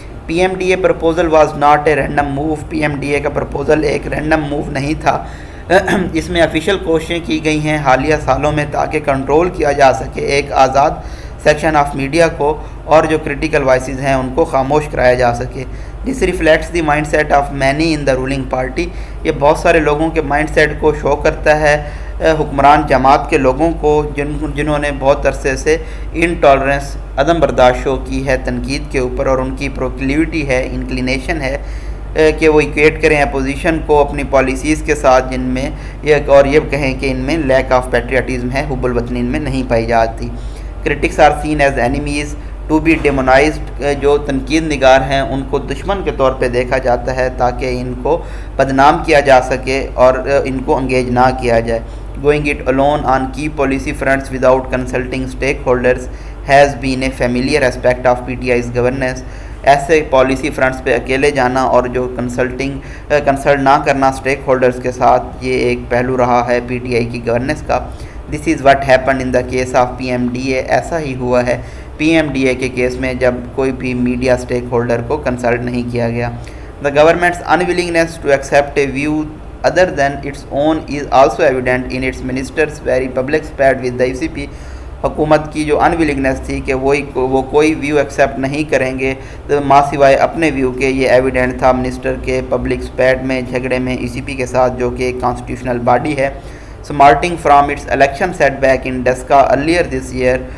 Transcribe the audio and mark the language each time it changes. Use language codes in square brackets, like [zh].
[ur] P M D a proposal was not a random move. P M D A کا proposal ایک random move نہیں تھا. اس میں official کوششیں کی گئی ہیں حالیہ سالوں میں تاکہ کنٹرول کیا جا سکے ایک آزاد سیکشن آف میڈیا کو, اور جو کریٹیکل وائسز ہیں ان کو خاموش کرایا جا سکے. [en] This reflects the mindset of many in the ruling party. [ur] یہ بہت سارے لوگوں کے مائنڈ سیٹ کو شو کرتا ہے, حکمران جماعت کے لوگوں کو جنہوں نے بہت عرصے سے انٹالرنس, عدم برداشت شو کی ہے تنقید کے اوپر, اور ان کی پروکلیوٹی ہے, انکلینیشن ہے کہ وہ ایکویٹ کریں اپوزیشن کو اپنی پالیسیز کے ساتھ جن میں اور یہ کہیں کہ ان میں لیک آف پیٹریاٹزم ہے, حب الوطنی ان میں نہیں پائی جاتی. [en] Critics are seen as enemies to be demonized. [ur] جو تنقید نگار ہیں ان کو دشمن کے طور پہ دیکھا جاتا ہے تاکہ ان کو بدنام کیا جا سکے اور ان کو انگیج نہ کیا جائے. [en] Going it alone on key policy fronts without consulting stakeholders has been a familiar aspect of PTI's governance. [ur] ایسے پالیسی فرنٹس پہ اکیلے جانا اور جو کنسلٹ نہ کرنا اسٹیک ہولڈرز کے ساتھ, یہ ایک پہلو رہا ہے پی ٹی آئی کی گورننس کا. [en] This is what happened in the case of P M D A. [ur] ایسا ہی ہوا ہے پی ایم ڈی اے کے کیس میں جب کوئی بھی میڈیا اسٹیک ہولڈر کو کنسلٹ نہیں کیا گیا. [en] The government's unwillingness to accept a view other than its own is also evident in its ministers' very public spat with the ECP. [ur] حکومت کی جو انویلنگنس تھی کہ وہ کوئی ویو ایکسیپٹ نہیں کریں گے ماں سوائے اپنے ویو کے, یہ ایویڈنٹ تھا منسٹر کے پبلک سپیٹ میں, جھگڑے میں ای سی پی کے ساتھ جو کہ ایک کانسٹیٹیوشنل باڈی ہے. [en] smarting from its election setback in Dhaka earlier this year.